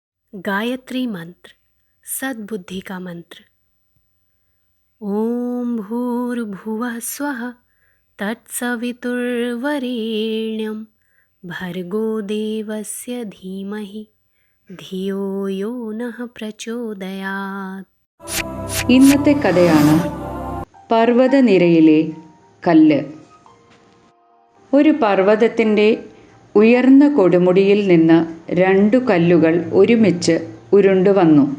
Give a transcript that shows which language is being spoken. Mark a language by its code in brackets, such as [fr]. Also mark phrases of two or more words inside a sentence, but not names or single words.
[hi] गायत्री मंत्र, सद्बुद्धि का मंत्र। [sa] ओम भूर्भुवः स्वः तत्सवितुर्वरेण्यं भर्गो देवस्य धीमहि ധിയോ യോ നഃ പ്രചോദയാത്. [ml] ഇന്നത്തെ കഥയാണ് പർവ്വതനിരയിലെ കല്ല്. ഒരു പർവ്വതത്തിൻ്റെ ഉയർന്ന കൊടുമുടിയിൽ നിന്ന് 2 കല്ലുകൾ ഒരുമിച്ച് ഉരുണ്ടുവന്നു.